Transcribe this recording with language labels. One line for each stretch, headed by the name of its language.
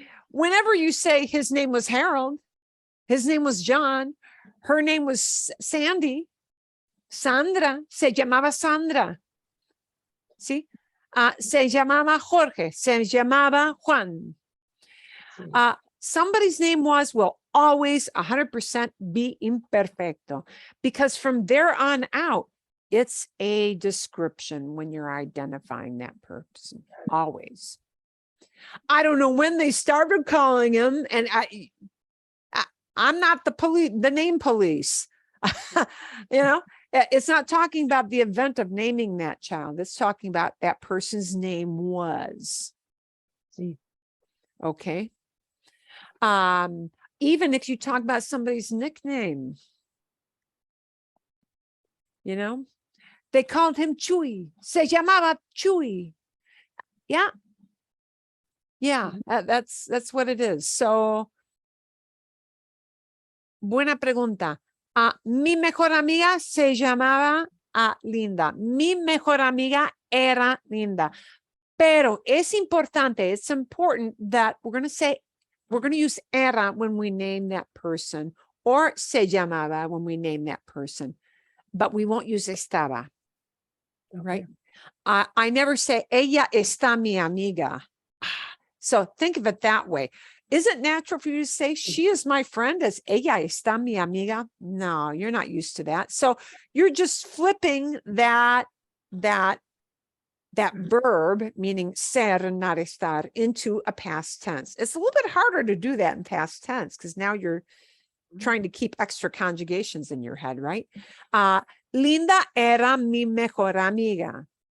English: Whenever you say his name was Harold, his name was John, her name was Sandy, Sandra,
Spanish: se llamaba Sandra. ¿Sí? Se llamaba Jorge, se llamaba Juan.
English: Somebody's name will always 100% be imperfecto, because from there on out, It's a description when you're identifying that person, always. I don't know when they started calling him, and I'm not the name police. It's not talking about the event of naming that child. It's talking about that person's name was.
Spanish: Sí.
English: Okay. Even if you talk about somebody's nickname, they called him Chuy.
Spanish: Se llamaba Chuy.
English: Yeah. Yeah, that's what it is.
Spanish: So, buena pregunta. Mi mejor amiga se llamaba Linda. Mi mejor amiga era Linda. Pero es importante,
English: it's important that we're going to use era when we name that person, or se llamaba when we name that person, but we won't use estaba, right? I never say,
Spanish: ella está mi amiga.
English: So think of it that way. Is it natural for you to say, she is my friend, as
Spanish: ella está mi amiga?
English: No, you're not used to that. So you're just flipping that verb, meaning ser, not estar, into a past tense. It's a little bit harder to do that in past tense because now you're trying to keep extra conjugations in your head, right?
Spanish: Linda era mi mejor amiga.